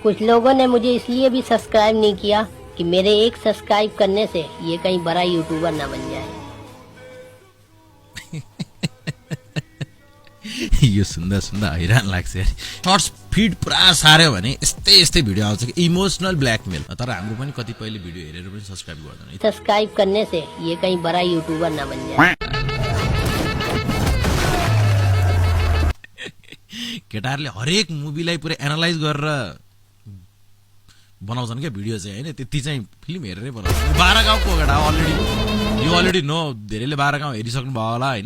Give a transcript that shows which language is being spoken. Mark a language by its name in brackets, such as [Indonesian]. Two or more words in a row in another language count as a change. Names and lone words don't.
[Hindi] कुछ लोगों ने मुझे इसलिए भी सब्सक्राइब नहीं किया कि मेरे एक सब्सक्राइब करने से ये कहीं बड़ा यूट्यूबर ना बन जाए। [Nepali] यो सुन्दा सुन्दा हैरान लाग्छ यार। [English] shorts feed [Nepali] पुरा सार्यो भने यस्तै यस्तै भिडियो आउँछ कि [English] emotional blackmail. [Nepali] तर हाम्रो पनि कतिपयले भिडियो हेरेर पनि सब्सक्राइब गर्दैन। [Hindi] सब्सक्राइब करने से ये कहीं बड़ा यूट्यूबर ना बन जाए। [Nepali] केटाहरूले हरेक मुभीलाई पुरै एनालाइज गरेर बनाउँछन् क्या भिडियो चाहिँ हैन। त्यति चाहिँ फिल्म हेरेरै बनाउँछ। 12 गाउँको केटा [English] already know [Nepali] धेरैले 12 गाउँ हेरिसक्नु भयो होला हैन।